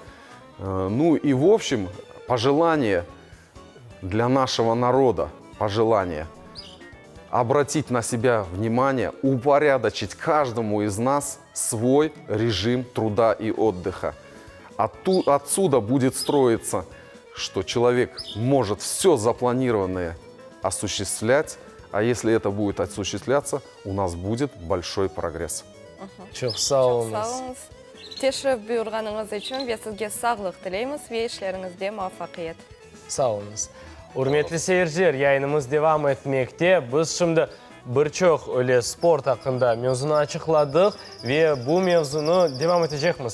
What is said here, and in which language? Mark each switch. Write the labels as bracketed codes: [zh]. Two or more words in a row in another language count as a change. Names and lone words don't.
[ru] Ну и в общем, пожелание для нашего народа, пожелание обратить на себя внимание, упорядочить каждому из нас свой режим труда и отдыха. Отсюда будет строиться, что человек может все запланированное осуществлять, а если это будет осуществляться, у нас будет большой прогресс. [crh] Çok sağ olunuz. Teşrif buyurganınız için ve sizge sağlık dileyimiz ve işlerinizde muvaffakiyet. Sağ olunuz. Hürmetli seyirciler, yayınımız devam etmekte. Biz şimdi birçok öyle sport hakkında mevzunu açıkladık ve bu mevzunu devam edecekmiz.